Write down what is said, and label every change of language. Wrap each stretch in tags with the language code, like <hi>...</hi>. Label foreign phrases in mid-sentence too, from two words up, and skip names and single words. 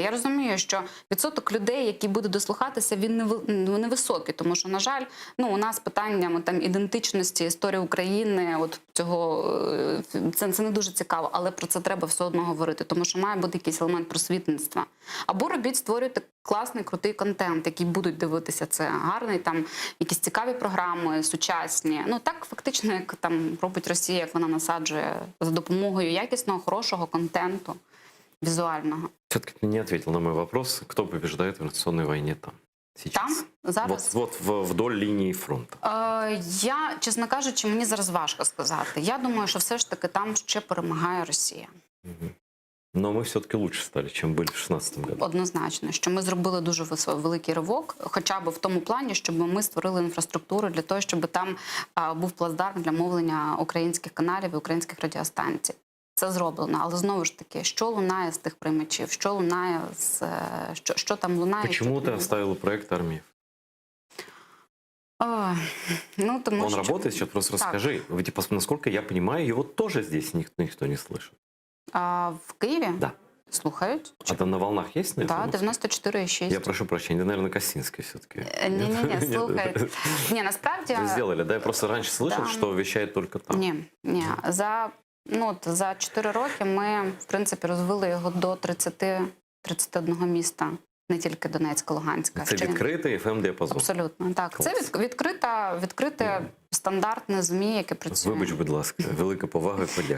<uk>Я розумію, що відсоток людей, які будуть дослухатися, він невисокий, тому що, на жаль, у нас питання ідентичності, історії України, це не дуже цікаво, але про це треба все одно говорити, тому що має бути якийсь елемент просвітництва. Або створюйте класний, крутий контент, який будуть дивитися, це гарний, якісь цікаві програми, сучасні. Так фактично, як робить Росія, як вона насаджує за допомогою якісного, хорошого контенту, візуального.</uk> <ru>Все-таки ты не ответил на мой вопрос, кто побеждает в информационной войне там. сейчас?</ru> <uk>Там зараз</uk> <ru>Вдоль линии фронта.</ru> <uk>я, чесно кажучи, мені зараз важко сказати. Я думаю, що все ж таки там ще перемагає Росія.</uk> <ru>Но мы все-таки лучше стали, чем были в 2016 году.</ru> <uk>Однозначно, що ми зробили дуже великий ривок, хоча б в тому плані, щоб ми створили інфраструктуру для того, щоб там був плацдарм для мовлення українських каналів і українських радіостанцій. Це зроблено, але знову ж таки, що лунає з тих приймачів, що лунає з що там лунає?</uk> <ru>Почему ты оставила проект «Армия»?</ru> <uk>Ну, тому</uk> <ru>Он</ru> <uk>що...</uk> <ru>работает сейчас? Просто</ru> <uk>Так.</uk> <ru>расскажи. Ведь, насколько я понимаю, его тоже здесь никто не слышит.</ru> <uk>В Києві?</uk> <ru>Да.</ru> <uk>Слухають.</uk> <ru>А там на волнах есть? На</ru> <uk>Так,</uk> <ru>FM? 94,6. Я прошу прощения, наверное, Косинский все-таки.</ru> <uk>Ні, слухайте. Ні, насправді...</uk> <ru>Вы сделали, да? Я просто раньше слышал, Да. что вещает только там.</ru> <uk>Ні. За 4 роки ми, в принципі, розвили його до 31 міста. Не тільки Донецька, Луганська. Це відкритий FM-діапазон. Абсолютно, так. Клас. Це відкрите стандартне ЗМІ, яке працює. Вибач, будь ласка, велика повага і подяка.</uk>